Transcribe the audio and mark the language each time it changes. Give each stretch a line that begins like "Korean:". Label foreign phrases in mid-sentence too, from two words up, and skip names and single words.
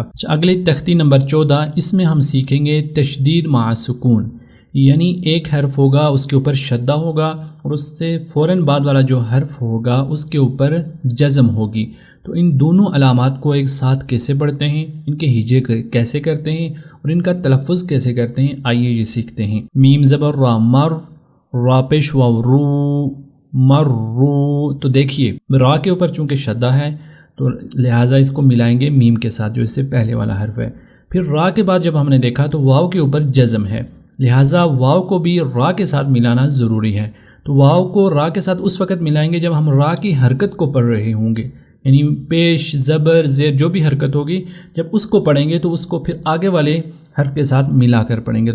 Urdu: اگلی تختی نمبر 14، اس میں ہم سیکھیں گے تشدید مع سکون، یعنی ایک حرف ہوگا اس کے اوپر شدہ ہوگا اور اس سے فوراً بعد والا جو حرف ہوگا اس کے اوپر جزم ہوگی. تو ان دونوں علامات کو ایک ساتھ کیسے پڑھتے ہیں، ان کے ہجے کیسے کرتے ہیں اور ان کا تلفظ کیسے کرتے ہیں، آئیے یہ سیکھتے ہیں. میم زبر را مر، را پیش واو رو مرو. تو دیکھیے را کے اوپر چونکہ شدہ ہے تو لہٰذا اس کو ملائیں گے میم کے ساتھ جو اس سے پہلے والا حرف ہے. پھر را کے بعد جب ہم نے دیکھا تو واو کے اوپر جزم ہے، لہٰذا واو کو بھی را کے ساتھ ملانا ضروری ہے. تو واو کو را کے ساتھ اس وقت ملائیں گے جب ہم را کی حرکت کو پڑھ رہے ہوں گے، یعنی پیش زبر زیر جو بھی حرکت ہوگی جب اس کو پڑھیں گے تو اس کو پھر آگے والے حرف کے ساتھ ملا کر پڑھیں گے.